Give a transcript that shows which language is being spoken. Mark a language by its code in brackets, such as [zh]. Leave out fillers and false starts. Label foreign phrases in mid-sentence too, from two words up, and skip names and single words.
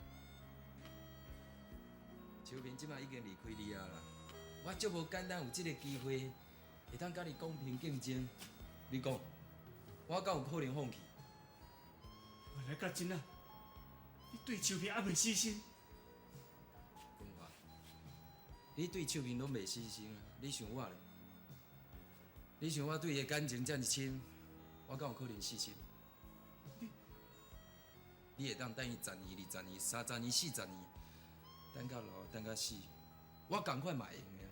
[nan] 秋萍即摆已经离开你啊啦，我足无简单有即个机会，会当甲你公平竞争。你讲，我敢有可能放弃？原来甲真啊！你对秋萍还未死心？文华，你对秋萍拢袂死心啊？你想我咧？你想我对伊的感情遮尔深，我敢有可能死心？你会当等伊10年、20年、30年、40年，等到老，等到死，我同款嘛会用的啊。